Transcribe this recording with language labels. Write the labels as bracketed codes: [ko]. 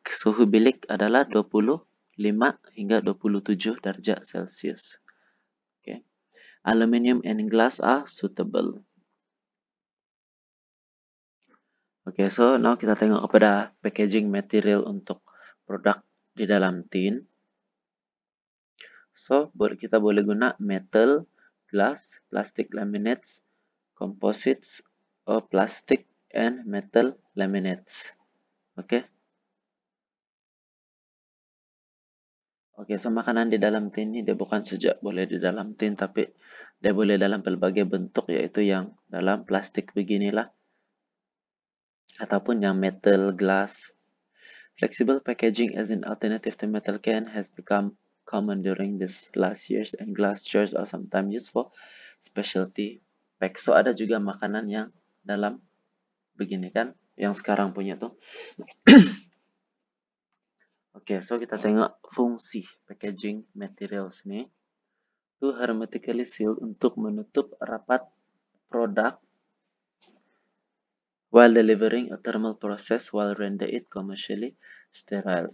[ms] Suhu bilik adalah 25 hingga 27 derajat Celcius. Okay. [en] Aluminium and glass are suitable. [ms] Oke, so now kita tengok kepada packaging material untuk produk di dalam tin. [en] So, [ms] kita boleh guna [en] metal, glass, plastic laminates, composites, or plastic and metal laminates. Oke. [ms] Oke, so makanan di dalam tin ini dia bukan saja boleh di dalam tin, tapi dia boleh dalam berbagai bentuk, yaitu yang dalam plastik beginilah, ataupun yang metal, glass. [en] Flexible packaging as an alternative to metal can has become common during this last years, and glass jars are sometimes used for specialty pack. [ms] So ada juga makanan yang dalam begini kan, yang sekarang punya tuh. Oke, so kita tengok fungsi packaging materials nih. [en] To hermetically seal, [ms] untuk menutup rapat produk [en] while delivering a thermal process while render it commercially sterile.